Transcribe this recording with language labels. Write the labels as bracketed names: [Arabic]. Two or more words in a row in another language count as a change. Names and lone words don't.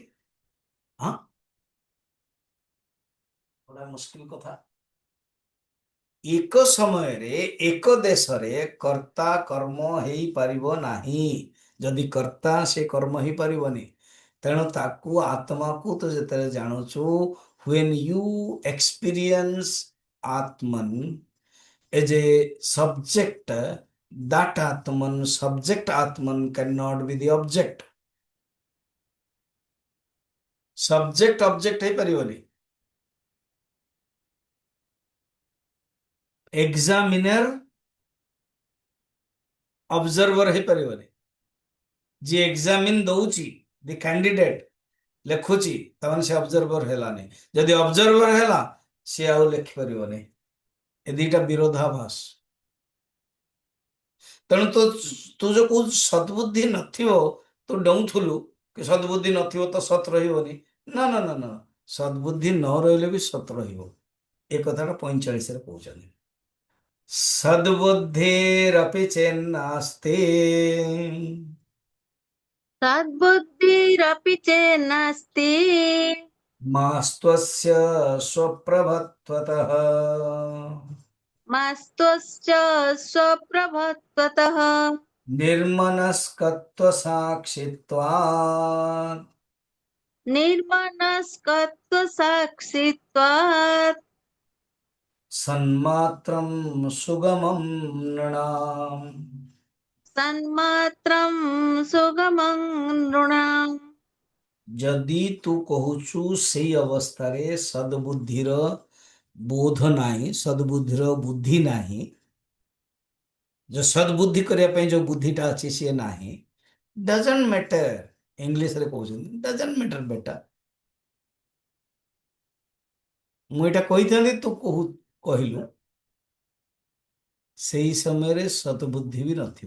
[Odia] ହଁ ବड़ा ମୁସ୍କିଲ କଥା। ଏକ ସମୟରେ ଏକ ଦେଶରେ କର୍ତ୍ତା କର୍ମ ହେଇପାରିବ ନାହିଁ। ଯଦି କର୍ତ୍ତା ସେ କର୍ମ ହେଇପାରିବନି ତେଣୁ ତାକୁ ଆତ୍ମାକୁ ତ ଯେତେବେଳେ ଜାଣୁଛୁ [English] when you experience atman as a subject that atman subject atman cannot be the object। subject object [Odia] ହେଇପାରିବନି। [English] examiner observer [Odia] ହେଇପାରିବନି। ଯିଏ ଏକ୍ସାମିନ ଦଉଛି [English] the candidate [Odia] ଲେଖୁଛି ତାମାନେ ସେ ଅବଜର୍ଭର ହେଲାନି। ଯଦି ଅବଜର୍ଭର ହେଲା ସିଏ ଆଉ ଲେଖିପାରିବନି। ଏ ଦିଟା ବିରୋଧାଭାସ। ତେଣୁ ତୁ ତୁ ଯୋଉ କହୁଛୁ ସଦ୍ବୁଦ୍ଧି ନଥିବ ତୁ ଡେଉଁଥିଲୁ କି ସଦ୍ବୁଦ୍ଧି ନଥିବ ତ ସତ୍ ରହିବନି। ନା ନା ନା ନା ସଦ୍ବୁଦ୍ଧି ନ ରହିଲେ ବି ସତ୍ ରହିବ। ଏ କଥାଟା 45ରେ କହୁଛନ୍ତି। [Sanskrit] सद्बुद्धिरपि चेन्नास्ति सद्बुद्धिरपि चेन्नास्ति मास्त्वस्य स्वप्रभत्वतः। मास्तुश्च स्वप्रभत्वतः निर्मनस्कत्वसाक्षित्वात् निर्मनस्कत्वसाक्षित्वात् सन्मात्रं सुगमं नृणाम्। सन्मात्रं सुगमं नृणाम्। [Odia] ଯଦି ତୁ କହୁଛୁ ସେଇ ଅବସ୍ଥାରେ ସଦ୍ବୁଦ୍ଧିର ବୋଧ ନାହିଁ, ସଦ୍ବୁଦ୍ଧିର ବୁଦ୍ଧି ନାହିଁ, जो सद्बुद्धि କରିବା ପାଇଁ ଯୋଉ ବୁଦ୍ଧିଟା ଅଛି ସିଏ ନାହିଁ, [English] doesn't matter. [Odia] ଇଂଲିଶରେ କହୁଛନ୍ତି [English] doesn't matter [Odia] ବେଟା। ମୁଁ ଏଇଟା କହିଥାନ୍ତି ତୁ କହିଲୁ ସେଇ ସମୟରେ ସଦ୍ବୁଦ୍ଧି ବି ନଥିବ।